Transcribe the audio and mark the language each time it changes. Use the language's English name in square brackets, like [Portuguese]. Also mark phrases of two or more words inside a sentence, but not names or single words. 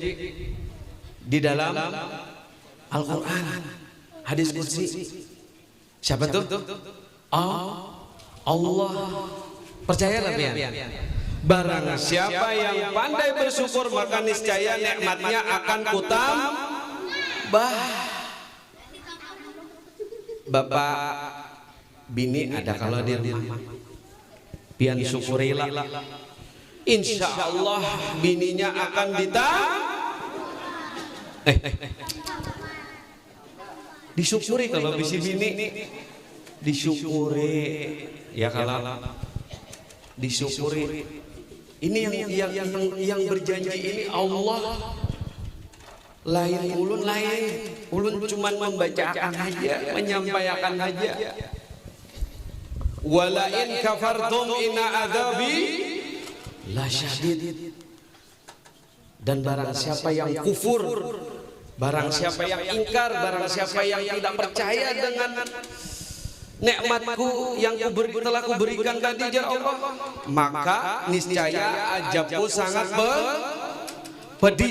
[Indonesian] Di dalam Al-Quran, hadis qudsi. Siapa tuh? Allah. Percayalah pian. Barang siapa yang pandai bersyukur, maka niscaya nikmatnya akan kutam. Bapak bini ada kalau di rumah, pian syukurilah, insya Allah bininya akan disyukuri. Kalau bisi bini disyukuri, ya kalau disyukuri. Ini yang berjanji ini Allah. Lain ulun cuma membacakan aja, menyampaikan aja. [Arabic] ولئن كفرتم إن عذابي لشديد. [Indonesian] Dan barang siapa yang kufur, barang siapa yang ingkar, barang siapa yang tidak percaya dengan nikmatku yang telah kuberikan tadi ya Allah, maka niscaya azabku sangat pedih.